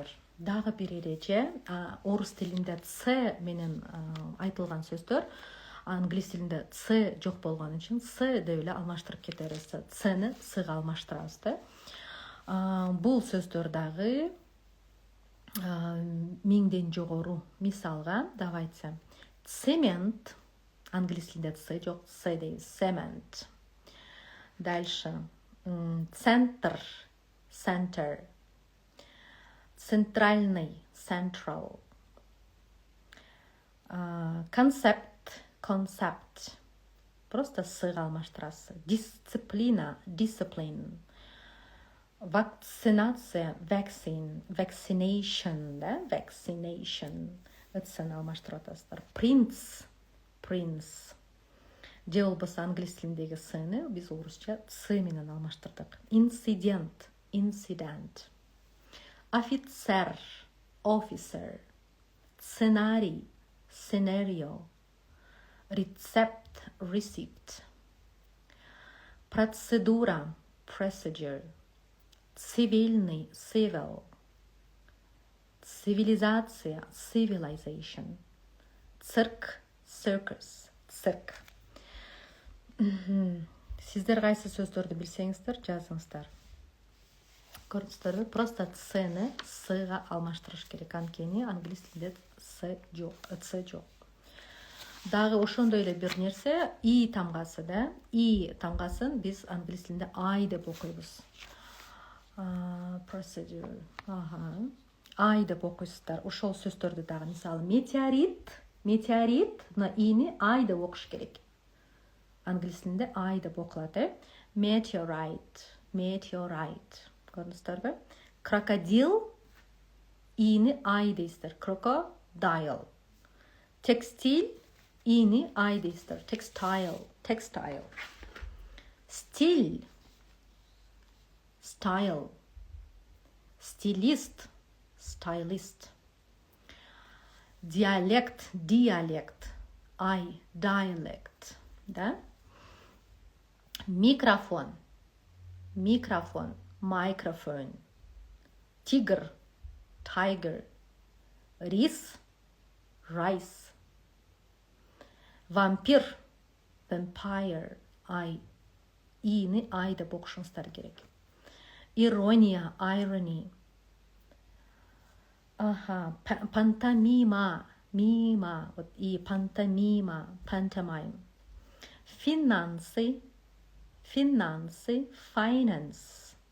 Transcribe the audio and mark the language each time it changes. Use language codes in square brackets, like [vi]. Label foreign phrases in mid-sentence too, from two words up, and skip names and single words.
[ky] Дагы бир эреже, орус тилинде С менен айтылган сөздөр, англис тилинде С жок болгон үчүн С деп эле алмаштырып кете беребиз. Цны Сга алмаштырабыз да. Бул сөздөр дагы миңден жогору. Мисалга, давай айтсам, цемент, англис тилинде С жок, С дейбиз, [en] cement. [ru] Дальше, центр, center. Центральный, central. Концепт, concept. [ky] Просто Сга алмаштырасыз. [ru] Дисциплина, [en] discipline. Вакцинация, vaccine, vaccination, да, vaccination. [ky] Ыцын алмаштырып атасыздар. [ru] Принц, prince. [ky] Же болбосо англис тилиндеги Сны биз орусча С менен алмаштырдык. [ru] Инцидент, incident. Офицер, officer. Сценарий, [en] scenario. [ru] Рецепт, receipt. Процедура, [en] procedure. [ru] Цивильный, civil. Цивилизация, civilization. Цирк, circus, цирк. [ky] Сиздер кайсы сөздөрдү билсеңиздер, жазыңыздар. Көрдүңүздөрбү? Просто Цны Сга алмаштырыш керек. Анткени англис тилинде С жок. Дагы ошондой эле бир нерсе, И тамгасы да. И тамгасын биз англис тилинде I деп окуйбуз. Procedure. I деп окуйсуздар. Ошол сөздөрдү дагы, мисалы, метеорит, на Ини I деп окуш керек. Англис тилинде I деп окулат, Meteorite. Көрдүңүздөрбү? Крокодил, Ини I дейсиздер. Crocodile. Текстиль, Ини I дейсиздер. Textile. [ru] Стиль, style. Стилист, stylist. Диалект, I, dialect. [ky] Да? [ru] Микрофон, microphone. Тигр, tiger. Рис, rice. Вампир, vampire. [ky] Ини I деп окушуңуздар керек. [ru] Ирония, irony. Пантомима, вот и пантомима, pantomime. Финансы, finance.